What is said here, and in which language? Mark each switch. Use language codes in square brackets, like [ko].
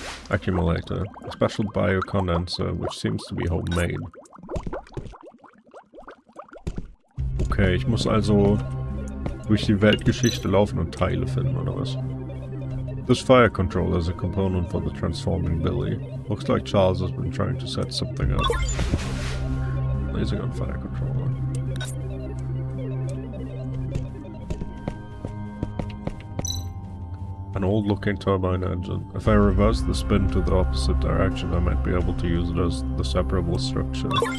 [en] Accumulator, a special biocondenser, which seems to be homemade. [de] Okay, ich muss also durch die Weltgeschichte laufen und Teile finden, oder was? [en] This fire controller is a component for the transforming Billy. Looks like Charles has been trying to set something up. Laser gun fire controller. An old-looking turbine engine. If I reverse the spin to the opposite direction, I might be able to use it as the separable structure.